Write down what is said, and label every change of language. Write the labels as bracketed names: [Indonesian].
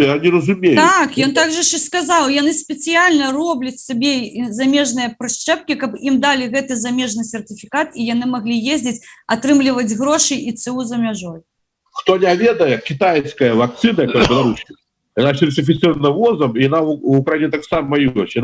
[Belarusian] Я не разумею. Так, ён так же ж і сказаў, яны спецыяльна робляць сабе замежныя прышчэпкі, каб ім далі гэты замежны сертыфікат і яны маглі ездзіць, атрымліваць грошы і ЦУ за мяжой. Хто не ведае, [Russian] китайская вакцина, как белорусская, она сертифицирована ВОЗом, и она в Украине [Belarusian] так само ёсць.